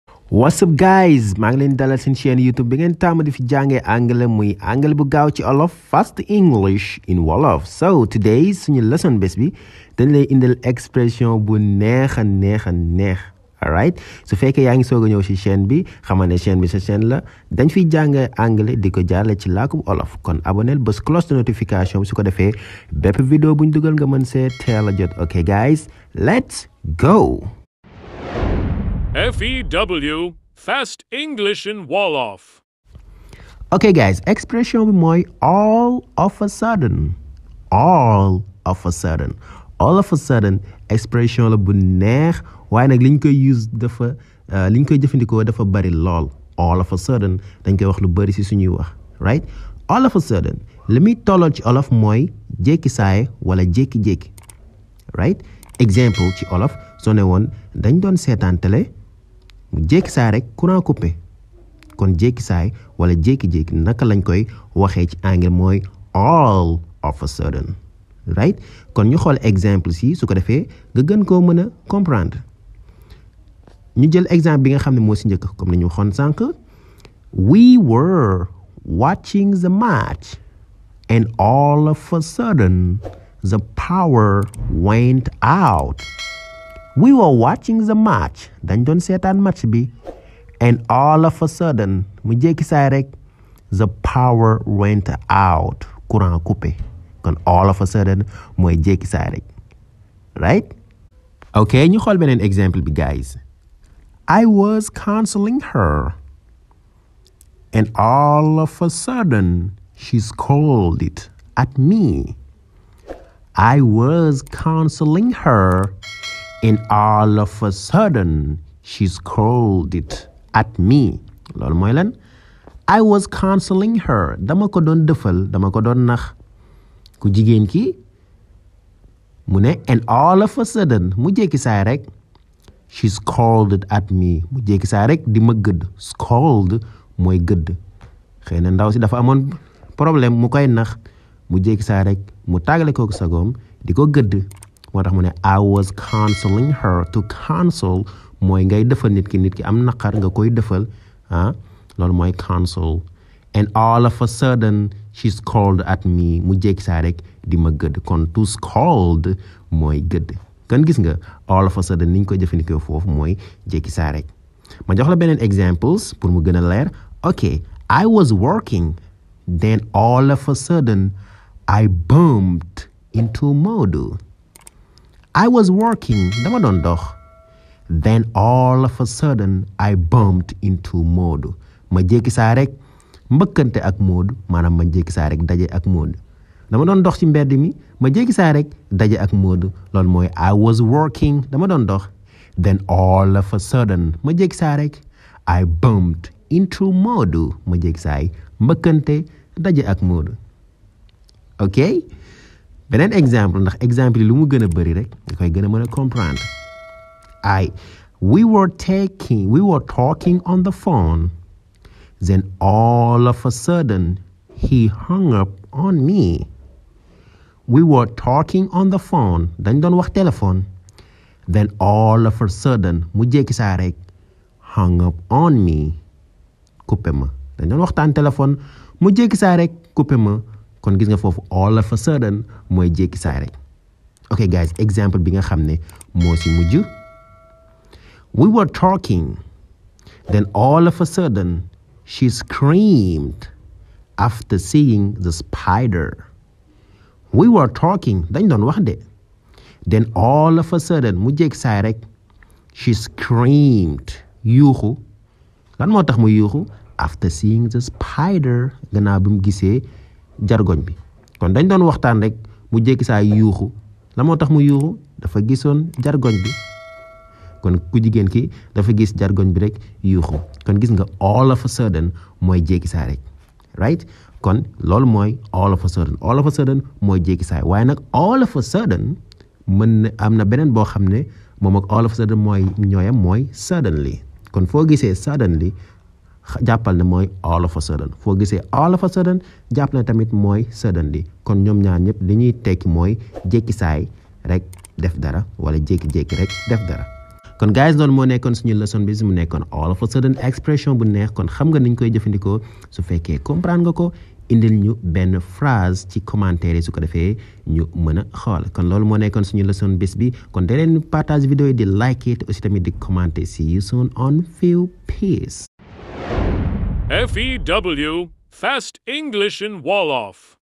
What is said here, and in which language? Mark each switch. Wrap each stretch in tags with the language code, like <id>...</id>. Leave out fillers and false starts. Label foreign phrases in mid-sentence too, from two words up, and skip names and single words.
<en>What's up guys,</en> <wo>maa ngi leen dalal seen chaîne YouTube bi ngeen tàmm di fi jàngee anglais muy anglais bu gaaw ci Wolof,</wo> <en>fast English in Wolof. So today</en> <wo>suñu lesson bés bi dañ lay indil expression bu neex a neex. Alright, su fekkee yaa ngi soog a ñëw ci chaîne bi xamal ne chaîne bi sa chaîne la dañ fiy jàngee anglais di ko jaarale ci làkku Wolof. Kon abonnel bës</wo> <fr>cloche de notification</fr> <wo>bi su ko defee bépp vidéo buñ dugal nga mën see teel a jot.</wo> <en>Ok guys, let's go. F.E.W. Fast English in Wolof.</en> <wo>Okay guys, expression bi mooy</wo> <en>all of a sudden. All of a sudden. All of a sudden</en> <wo>expression la bu neex waaye nag liñ koy use dafa liñ koy jëfandikoo dafa bari lool.</wo> <en>All of a sudden</en> <wo>dañ koy wax lu bari ci suñuy wax,</wo> <en>right? All of a sudden</en> <wo>li muy tollool ci olof mooy jékki saay wala jékki-jékki, right? Exemple ci olof soo ne woon dañ doon seetaan télé mu jékki saay rek</wo> <fr>courant coupé</fr> <wo>kon jékki saay wala jékki-jékki naka lañ koy waxee ci anglais mooy</wo> <en>all of a sudden,</en> <wo>right? kon ñu xool exemple si su ko defee nga gën koo mën a comprendre ñu jël exemple bi nga xam ne moo si njëkk comme ni ñu waxoon sànq.</wo> <en>We were watching the match and all of a sudden the power went out. We were watching the match</en> <wo>dañ doon seetaan match bi</wo> <en>and all of a sudden</en> <wo>mu jékki saay rek</wo> <en>the power went out</en> <fr>courant coupé</fr> <wo>kon</wo> <en>all of a sudden</en> <wo>mooy jékki saay rek, right? ok ñu xool beneen exemple bi guys.</wo> <en>I was counseling her and all of a sudden she scolded at me. I was counseling her and all of a sudden she scolded at me.</en> <wo>loolu mooy lan?</wo> <en>I was counseling her</en> <wo>dama ko doon dëfal dama ko doon nax ku jigéen ki mu ne</wo> <en>and all of a sudden</en> <wo>mu jékki saay rek</wo> <en>she scolded at me</en> <wo>mu jékki saay rek di ma gëdd. Scold mooy gëdd. xëy na ndaw si dafa amoon problème mu koy nax mu jékki saay rek mu tàggale kooku sagoom di ko gëdd. moo tax mu ne</wo> <en>I was counseling her. To counsel</en> <wo>mooy ngay defal nit ki am naqar nga koy defal loolu mooy counsel.</wo> <en>And all of a sudden she scolded at me</en> <wo>mu jékki saa rek di ma gëdd. kon</wo> <en>to scold</en> <wo>mooy gëdd. kon gis nga</wo> <en>all of a sudden</en> <wo>ni ñu koy jëfandikoo foofu mooy jékki saa rek. ma jox la beneen examples pour mu gën a leer.</wo> <en>ok I was working then all of a sudden I bumped into Modou. I was working</en> <wo>dama doon dox</wo> <en>then all of a sudden I bumped into Modou.</en> <wo>ma jékki saa rek mbëkkante ak Modou maanaam ma jékki saa rek daje ak Modou. dama doon dox ci mbedd mi ma jékki saa rek daje ak Modou. loolu mooy</wo> <en>I was working</en> <wo>dama doon dox</wo> <en>then all of a sudden</en> <wo>ma jékki saa rek</wo> <en>I bumped into Modou.</en> <wo>ma jékki saa mbëkkante daje ak Modou. ok beneen exemple ndax exemple yi lu mu gën a bëri rek nga koy gën a mën a comprendre.</wo> <en>we were talking on the phone then all of a sudden he hung up on me. We were talking on the phone</en> <wo>dañ doon wax téléphone</wo> <en>then all of a sudden</en> <wo>mu jékki saa rek</wo> <en>hung up on me coupé ma.</en> <wo>dañ doon waxtaan téléphone mu jékki saa rek coupé ma. kon gis nga foofu</wo> <en>all of a sudden</en> <wo>mooy jékki saay rek. ok guys, exemple bi nga xam ne moo si mujj.</wo> <en>We were talking then all of a sudden she screamed after seeing the spider. We were talking</en> <wo>dañ doon wax de</wo> <en>then all of a sudden</en> <wo>mu jékki saay rek</wo> <en>she screamed yuuxu.</en> <wo>lan moo tax mu yuuxu?</wo> <en>after seeing the spider</en> <wo>gannaaw bi mu gisee jargoñ bi. kon dañ doon waxtaan rek mu jékki saa yuuxu. la moo tax mu yuuxu? dafa gisoon jargoñ bi. kon ku jigéen ki dafa gis jargoñ bi rek yuuxu. kon gis nga</wo> <en>all of a sudden</en> <wo>mooy jékki saa rek, right? kon loolu mooy</wo> <en>all of a sudden. all of a sudden</en> <wo>mooy jékki saa waaye nag</wo> <en>all of a sudden</en> <wo>mën na am na beneen boo xam ne moom ak</wo> <en>all of a sudden</en> <wo>mooy ñooyam mooy suddenly. kon foo gisee suddenly jàppal ne mooy</wo> <en>all of a sudden.</en> <wo>foo gisee</wo> <en>all of a sudden</en> <wo>jàpp na tamit mooy suddenly. kon ñoom ñaar ñëpp li ñuy tekki mooy jékki saay rek def dara wala jékki-jékki rek def dara. kon guys loolu moo nekkoon suñu leçon bi mu nekkoon</wo> <en>all of a sudden</en> <wo>expression bu neex kon xam nga niñ koy jëfandikoo su fekkee comprendre nga ko indil ñu benn phrase ci commentaire yi su ko defee ñu mën a xool kon loolu moo nekkoon suñu leçon bis bi kon da leen partage vidéo yi di</wo> <en>like it</en> <wo>aussi tamit di commenter.</wo> <en>See you soon on Few. Peace. F.E.W. Fast English in Wolof.</en>